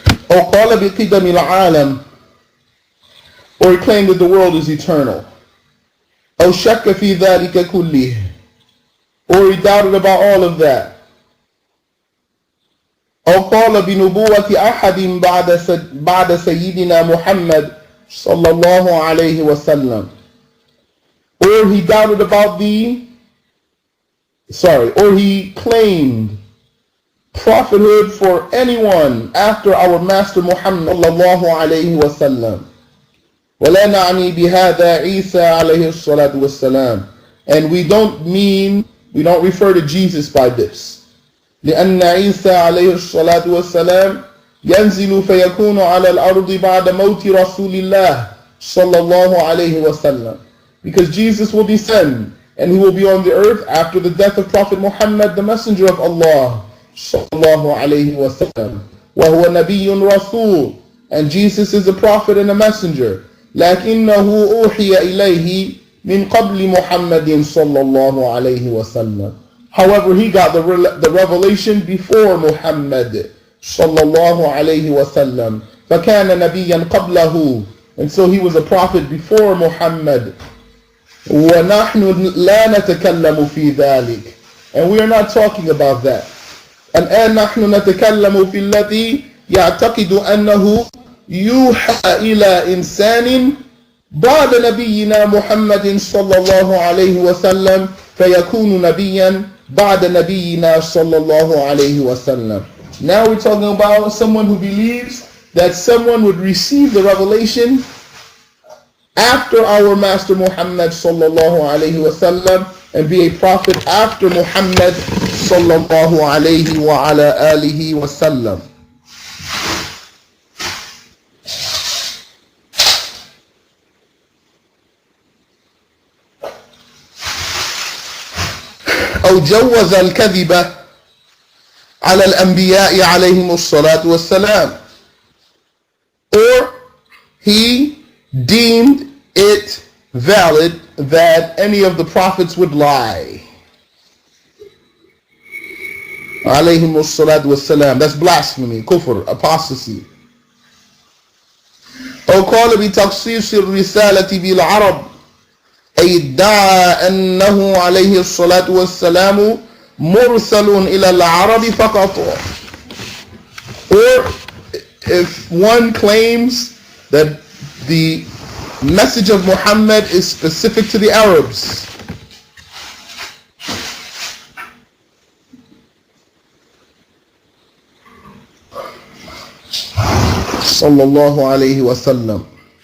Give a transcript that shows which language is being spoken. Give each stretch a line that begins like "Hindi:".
Arabic: أو قال بقدم العالم.
English: Or he claimed that the world is eternal.
Arabic: أو شك في ذلك كله.
English: Or he doubted about all of that.
Arabic: أو قال بنبوة أحد بعد سيدنا محمد صلى الله عليه وسلم.
English: Or he doubted about or he claimed prophethood for anyone after our Master Muhammad
Arabic: صلى الله عليه وسلم. ولا نعني بهذا عيسى عليه الصلاة والسلام.
English: And we don't refer to Jesus by this.
Arabic: لأن عيسى عليه الصلاة والسلام ينزل فيكون على الأرض بعد موت رسول الله صلى الله عليه وسلم.
English: Because Jesus will descend and he will be on the earth after the death of Prophet Muhammad, the messenger of Allah
Arabic: صلى الله عليه وسلم. وهو نبي رسول.
English: And Jesus is a prophet and a messenger.
Arabic: لكنه أوحي إليه من قبل محمد صلى الله عليه وسلم.
English: However, he got the revelation before Muhammad
Arabic: صلى الله عليه وسلم. فكان نبيا قبله.
English: And so he was a prophet before Muhammad.
Arabic: ونحن لا نتكلم في ذلك.
English: And we are not talking about that.
Arabic: الآن نحن نتكلم في الذي يعتقد أنه يوحى إلى إنسان بعد نبينا محمد صلى الله عليه وسلم فيكون نبيا بعد نبينا صلى الله عليه وسلم.
English: Now we're talking about someone who believes that someone would receive the revelation after our Master Muhammad sallallahu alayhi wasallam and be a prophet after Muhammad sallallahu alayhi wa ala alihi wasallam.
Arabic: أو جوز الكذب على الأنبياء عليهم الصلاة والسلام.
English: Or he deemed it valid that any of the prophets would lie.
Arabic: عليهم الصلاة والسلام.
English: That's blasphemy, kufr, apostasy.
Arabic: أو قال بتخصيص الرسالة بالعرب أي ادعى أنه عليه الصلاة والسلام مرسل إلى العرب فقط.
English: Or if one claims that the message of Muhammad is specific to the Arabs,
Arabic: صلى الله عليه وسلم.